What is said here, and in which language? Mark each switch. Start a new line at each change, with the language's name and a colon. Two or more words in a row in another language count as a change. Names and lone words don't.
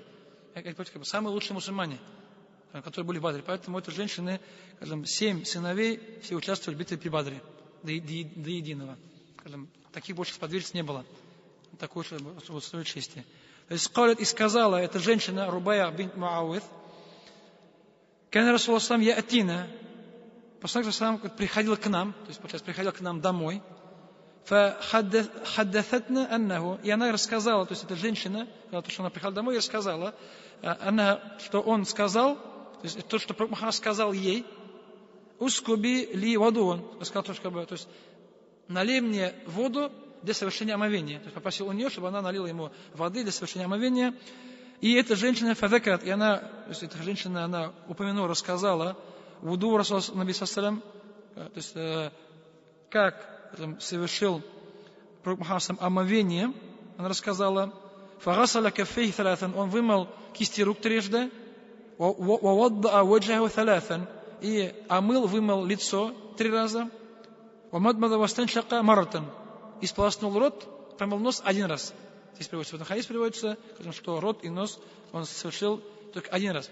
Russian: Самые лучшие мусульмане, которые были в Бадре. Поэтому это женщины, 7 сыновей, все участвовали в битве при Бадре. До единого. Таких больше сподвижниц не было. Такой вот стоит чести. То есть и сказала эта женщина, Рубая бинт Муавид,
Arabic: كان رسول الله سلم يأتينا,
Russian: посланник саллям приходил к нам, то есть, получается, приходил к нам домой,
Arabic: فحدثتنا أنه,
Russian: и она рассказала, то есть эта женщина, то, что она приходила домой, и рассказала, что он сказал, то есть то, что пророк Мухаммад сказал ей,
Arabic: اسكبي لي وضوءا,
Russian: сказал, то есть налей мне воду для совершения омовения. То есть попросил у нее, чтобы она налила ему воды для совершения омовения. И эта женщина фадакат, и она, то есть эта женщина, она упомянула, рассказала
Arabic: وضوء رسول النبي سلم,
Russian: то есть как совершил пророк Мухаммад омовение, она рассказала,
Arabic: فغسل كفيه ثلاثا,
Russian: он вымыл кисти рук 3,
Arabic: ووضأ وجهه ثلاثا,
Russian: и вымыл лицо 3 раза,
Arabic: ومضمض واستنشق مرة,
Russian: и сполоснул рот, промыл нос 1 раз. Здесь приводится, в этом хадисе приводится, что рот и нос он совершил только 1 раз.